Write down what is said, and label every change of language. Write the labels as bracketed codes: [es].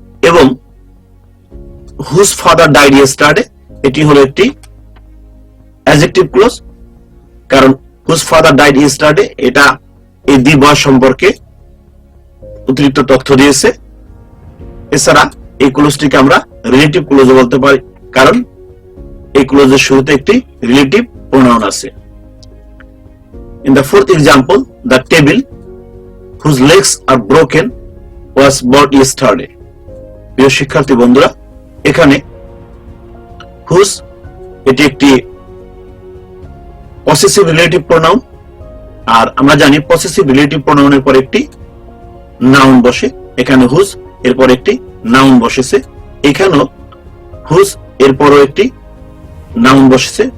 [bn] এবং [en] whose father died yesterday [bn] এটি হলো একটি অ্যাডজেক্টিভ ক্লোজ, কারণ [en] whose father died yesterday [bn] এটা এই দি বয় সম্পর্কে অতিরিক্ত তথ্য দিয়েছে। এছাড়া এই ক্লোজটিকে আমরা রিলেটিভ ক্লোজ বলতে পারি, কারণ এই ক্লোজের শুরুতে একটি রিলেটিভ প্রোনাউন আছে। [en] In the fourth example, the table whose legs are broken was bought yesterday. [bn] প্রিয় শিক্ষার্থী বন্ধুরা, এখানে whose এটি একটি পসেসিভ রিলেটিভ প্রোনাউন। আর আমরা জানি পসেসিভ রিলেটিভ প্রোনাউনের পর একটি নাউন বসে। এখানে হুজ এরপর একটি নাউন বসেছে। এখানেও হুজ এরপরও একটি নাউন বসেছে।